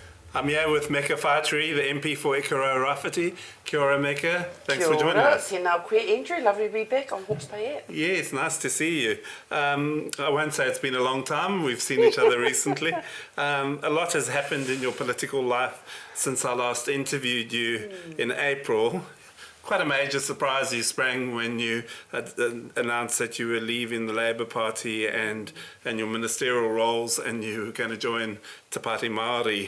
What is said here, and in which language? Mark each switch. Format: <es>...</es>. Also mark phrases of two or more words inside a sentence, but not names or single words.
<en>I'm here with Meka, the MP for Whaitiri.</en> <mi>Kia ora, Meka.</mi> <en>Thanks for joining us.</en> <mi>Tēnā koe, Andrew.</mi> <en>Lovely to be back on Hawke's Bay app. Yes, nice to see you. I won't say it's been a long time. We've seen each other recently. A lot has happened in your political life since I last interviewed you in April. Quite a major surprise you sprang when you announced that you were leaving the Labour Party and your ministerial roles and you were going to join Te Pāti Māori.</en>